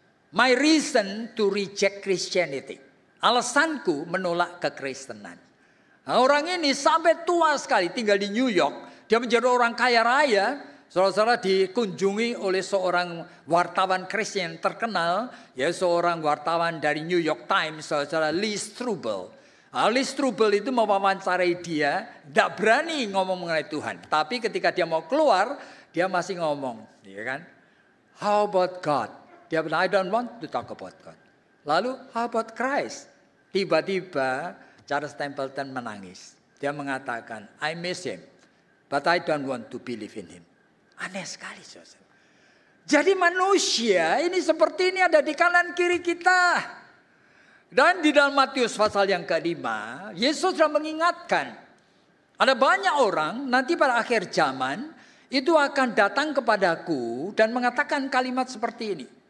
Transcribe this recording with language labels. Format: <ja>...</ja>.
<en>My reason to reject Christianity.</en> <id>Alasanku menolak kekristenan. Nah, orang ini sampai tua sekali tinggal di New York. Dia menjadi orang kaya raya. Saudara-saudara, dikunjungi oleh seorang wartawan Kristen terkenal, ya, seorang wartawan dari New York Times, saudara, Lee Strobel. Lee Strobel itu mewawancarai dia, tidak berani ngomong mengenai Tuhan. Tapi ketika dia mau keluar, dia masih ngomong, ya kan?</id> <en>How about God?</en> <id>Dia bilang,</id> <en>I don't want to talk about God.</en> <id>Lalu,</id> <en>how about Christ?</en> <id>Tiba-tiba Charles Templeton menangis. Dia mengatakan,</id> <en>I miss him, but I don't want to believe in him.</en> <id>Aneh sekali, saudara. Jadi manusia ini seperti ini ada di kanan kiri kita. Dan di dalam Matius pasal yang ke-5, Yesus sudah mengingatkan. Ada banyak orang nanti pada akhir zaman itu akan datang kepadaku dan mengatakan kalimat seperti ini.</id>